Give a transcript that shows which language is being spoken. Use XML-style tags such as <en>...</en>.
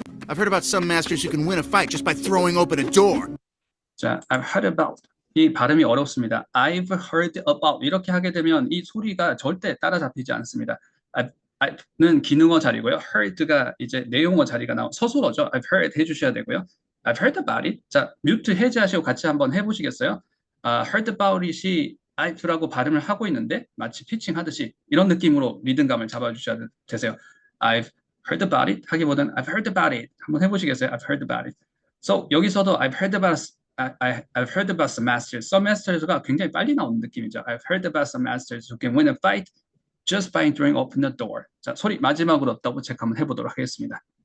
<en>I've heard about some masters who can win a fight just by throwing open a door.</en> <ko>자,</ko> <en>I've heard about</en> <ko>이 발음이 어렵습니다. I've heard about 이렇게 하게 되면 이 소리가 절대 따라잡히지 않습니다. I've는 기능어 자리고요. heard가 이제 내용어 자리가 서술어죠.</ko> <en>I've heard</en> <ko>해주셔야 되고요.</ko> <en>I've heard about it.</en> <ko>자, 뮤트 해제하시고 같이 한번 해보시겠어요?</ko> <en>heard about it</en> <ko>이 I've라고 발음을 하고 있는데 마치 피칭 하듯이 이런 느낌으로 리듬감을 잡아주셔야 되세요.</ko> <en>I've heard about it</en> <ko>하기보다는</ko> <en>I've heard about it</en> <ko>한번 해보시겠어요?</ko> <en>I've heard about it. So</en> <ko>여기서도</ko> <en>I've heard about some masters.</en> <ko>Some masters가 굉장히 빨리 나오는 느낌이죠.</ko> <en>I've heard about some masters who can win a fight just by throwing open the door.</en> <ko>자, 소리 마지막으로 더블 체크 한번 해보도록 하겠습니다.</ko>